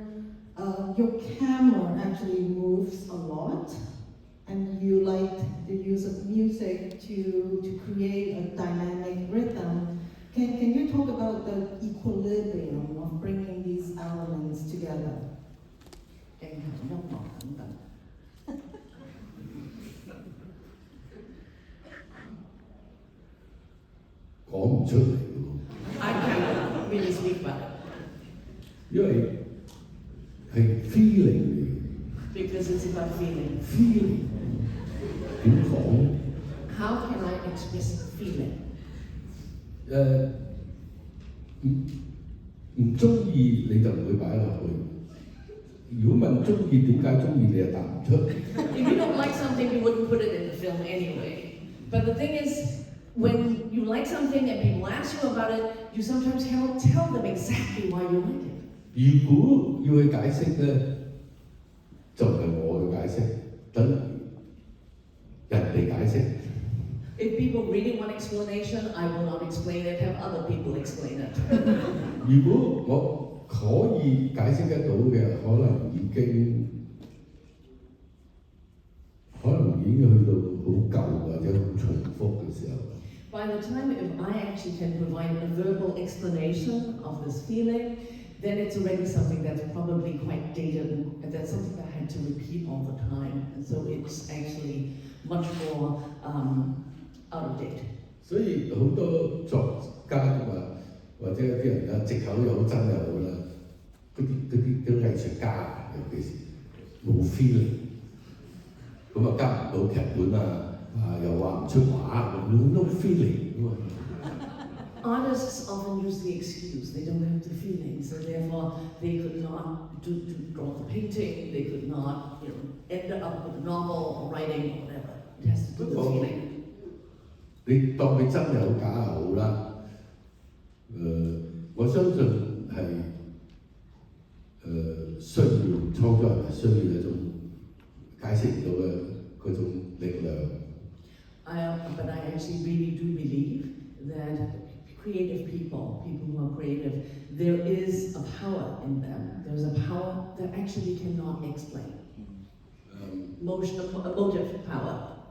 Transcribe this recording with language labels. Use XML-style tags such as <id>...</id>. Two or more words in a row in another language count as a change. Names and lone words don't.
<en>Your camera actually moves a lot, and you like the use of music to create a dynamic rhythm. Can you talk about the equilibrium of bringing these elements together?</en> <yue>講唔出嚟喎。</yue> <en>I can't really speak about it.</en> <yue>因為係 feeling 嚟嘅。</yue> <en>Because it's about feeling.</en> <yue>feeling 點講？</yue> <en>How can I express feeling?</en> <yue>唔中意你就唔會擺落去。如果問中意點解中意，你又答唔出。</yue> <en>If you don't like something, you wouldn't put it in the film anyway. But the thing is, when you like something and people ask you about it, you sometimes cannot tell them exactly why you like it.</en> <yue>如果要去解釋咧，就唔係我嘅解釋，等人哋解釋。</yue> <en>If people really want explanation, I will not explain it, have other people explain it.</en> <yue>如果我可以解釋得到嘅，可能已經去到好舊或者好重複嘅時候。</yue> <en>By the time if I actually can provide a verbal explanation of this feeling, then it's already something that's probably quite dated and that's something that I had to repeat all the time. And so it's actually much more out of date.</en> <yue>所以好多作家或者有啲人啦，藉口又好真又好啦，嗰啲藝術家尤其是冇 feeling， 咁啊加唔到劇本又話唔出畫，冇</yue> <en>no feeling</en> <yue>咁啊。</yue> <en>Artists often use the excuse they don't have the feeling, so therefore they could not draw the painting, they could not, end up with a novel or writing or whatever. It has to do with feeling.</en> <yue>你當佢真又好假又好啦，我相信係需要創作人係需要一種解釋唔到嘅嗰種力量。</yue> <en>But I actually really do believe that creative people who are creative, there is a power in them. There's a power that actually cannot explain. Emotive power.</en>